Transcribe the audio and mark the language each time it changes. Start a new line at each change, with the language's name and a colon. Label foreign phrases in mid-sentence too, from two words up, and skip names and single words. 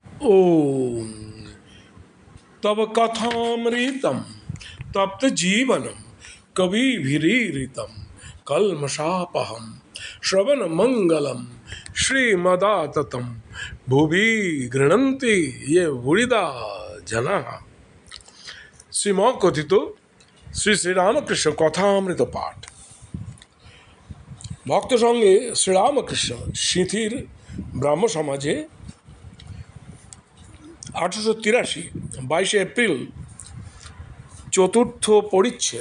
Sanskrit: ओम तब कथामृतम तप्त जीवनम कविभिरीरितम कल्मषापहम श्रवण मंगलम श्रीमदाततम भुवि गृह्णन्ति ये बुरिदा जनाः।
Bangla: শ্রীম কথিত শ্রী শ্রীরামকৃষ্ণ কথামৃত পাঠ। ভক্ত সঙ্গে শ্রীরামকৃষ্ণ সিঁথির ব্রাহ্ম সমাজে 1883 22 এপ্রিল চতুর্থ পরিচ্ছেদ।